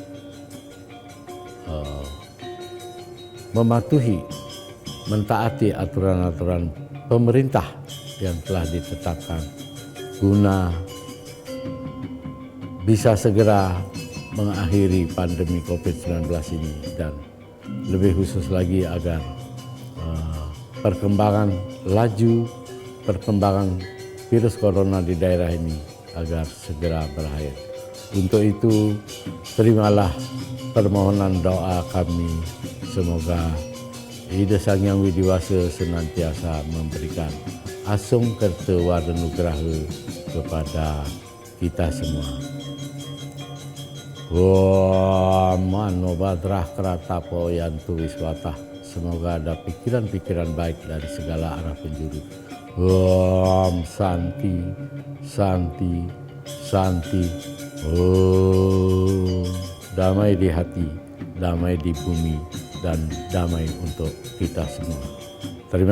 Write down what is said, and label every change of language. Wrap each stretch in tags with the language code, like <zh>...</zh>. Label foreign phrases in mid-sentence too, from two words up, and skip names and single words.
<id>mematuhi, mentaati aturan-aturan pemerintah yang telah ditetapkan guna bisa segera mengakhiri pandemi COVID-19 ini, dan lebih khusus lagi agar perkembangan virus corona di daerah ini agar segera berakhir. Untuk itu, terimalah permohonan doa kami. Semoga Ida Sang Hyang Widiwasa senantiasa memberikan</id> <ban>asung kerta wardanugraha</ban> <id>kepada kita semua.</id> <sa>मनो भद्राः क्रतवो यन्तु विश्वतः.</sa> <id>Semoga ada pikiran-pikiran baik dari segala arah penjuru.</id> <sa>ॐ शान्तिः शान्तिः शान्तिः.</sa> <id>Damai di hati, damai di bumi, dan damai untuk kita semua.</id>